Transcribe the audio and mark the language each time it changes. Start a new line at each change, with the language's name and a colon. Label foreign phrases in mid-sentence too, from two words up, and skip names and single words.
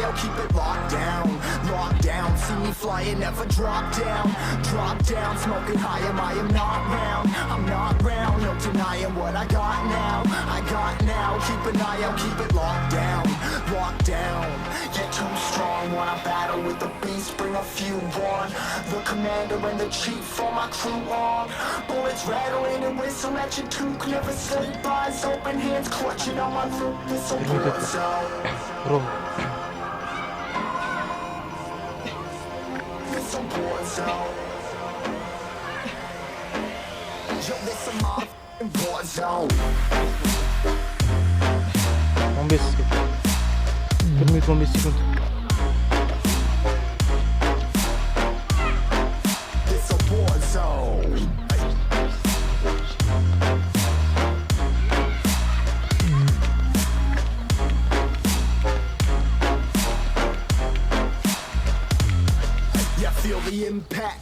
English: out, keep it locked down, see me flying, never drop down, smoking high, I am not round, I'm not round, no denying what I got now, keep an eye out, keep it locked down, get too strong when I battle with the beast, bring a few on, the commander and the chief for my crew on, bullets rattling and whistle at your toque, never sleep, eyes open, hands clutching on my loop, this a war zone. This a war zone. Yo, this a motherfucking war zone.
Kazakh: 15 секунд. 1 минут 15 секунд.
English: This a war zone. Yeah, feel the impact.